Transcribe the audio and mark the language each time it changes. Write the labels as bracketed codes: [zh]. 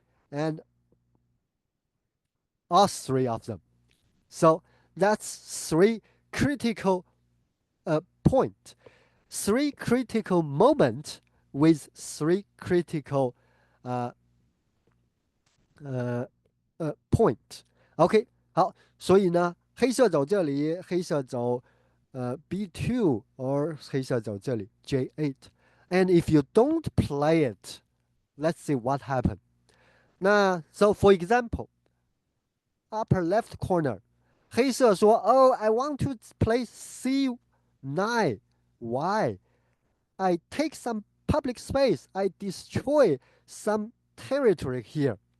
[en] And all three of them. So that's three critical point, three critical moment with three critical uh, point. [zh] OK，好，所以呢，黑色走这里，黑色走B2 or 黑色走这里 J8. [en] And if you don't play it, let's see what happened. 那 so for example, upper left corner, [zh] 黑色说 [en] Oh, I want to play C9. Why? I take some public space. I destroy some territory here.